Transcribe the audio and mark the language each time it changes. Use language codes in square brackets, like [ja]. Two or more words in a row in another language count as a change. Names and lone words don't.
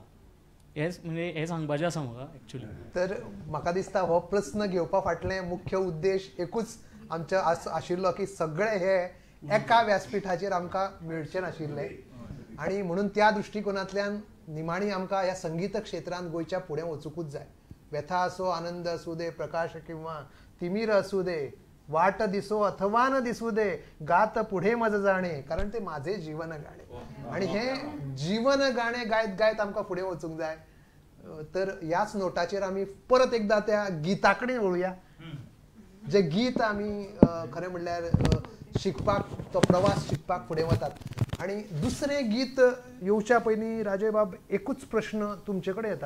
[kok] हें सांगपाचें आसा म्हाका एक्चुली. तर म्हाका दिसता हो प्रस्न घेवपा फाटलें मुख्य उद्देश एकूच आमच्या आशिल्लो की सगळे हे एका व्यासपीठाचेर आमकां मेळचे नाशिल्ले आणि म्हणून त्या दृश्टिकोनांतल्यान निमाणी आमकां ह्या संगीत क्षेत्रांत गोंयच्या फुडें वचूंकूच जाय. [mr] व्यथा असो, आनंद असू दे, प्रकाश किंवा तिमीर असू दे, वाट दिसो अथवा न दिसू दे, गात पुढे मज जाणे, कारण ते माझे जीवन गाणे आणि हे जीवन गाणे [kok] गायत गायत आमकां फुडें वचूंक जाय. तर ह्याच नोटाचेर आमी परत एकदा त्या गिता कडेन वळुया. जे गीत आमी खरें म्हणल्यार शिकपाक, तो प्रवास शिकपाक फुडें वतात आणि दुसरें गीत येवच्या पयलीं राजय बाब एकूच प्रश्न तुमचे कडेन येता.